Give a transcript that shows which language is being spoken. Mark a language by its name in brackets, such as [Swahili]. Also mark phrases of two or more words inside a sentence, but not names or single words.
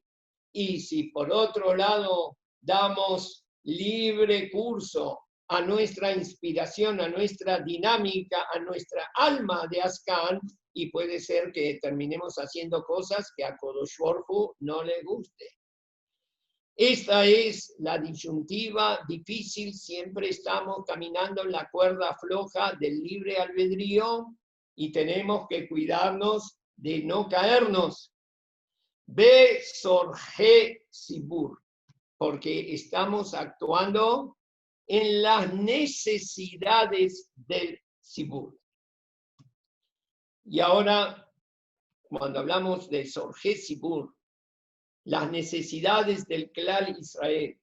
[Spanish] Y si por otro lado damos libre curso a nuestra inspiración, a nuestra dinámica, a nuestra alma de Askan, y puede ser que terminemos haciendo cosas que a [Hebrew] קדוש ברוך הוא [Spanish] no le guste. Esta es la disyuntiva difícil, siempre estamos caminando en la cuerda floja del libre albedrío y tenemos que cuidarnos de no caernos. [Hebrew] בצורכי ציבור, [Spanish] porque estamos actuando en las necesidades del sibur. Y ahora, cuando hablamos de [Hebrew] צורכי ציבור, [Spanish] las necesidades del [Hebrew] כלל ישראל.